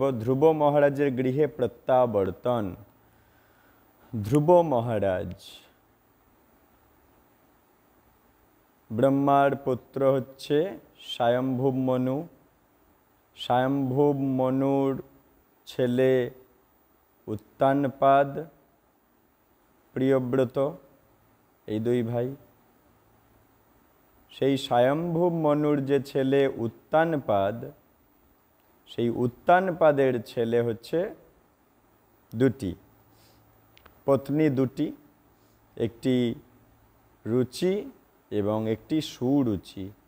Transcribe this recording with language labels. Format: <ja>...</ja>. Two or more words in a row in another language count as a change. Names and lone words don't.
<bn>ধ্রুব মহারাজের গৃহে প্রত্যাবর্তন। ধ্রুব মহারাজ ব্রহ্মার পুত্র হচ্ছে স্বয়ম্ভুব মনু। স্বয়ম্ভুব মনুর ছেলে উত্তানপাদ প্রিয়ব্রত, এই দুই ভাই। সেই স্বয়ম্ভুব মনুর যে ছেলে উত্তানপাদ, সেই উত্তানপাদের ছেলে হচ্ছে দুটি পত্নী, দুটি, একটি রুচি এবং একটি সুরুচি।</bn>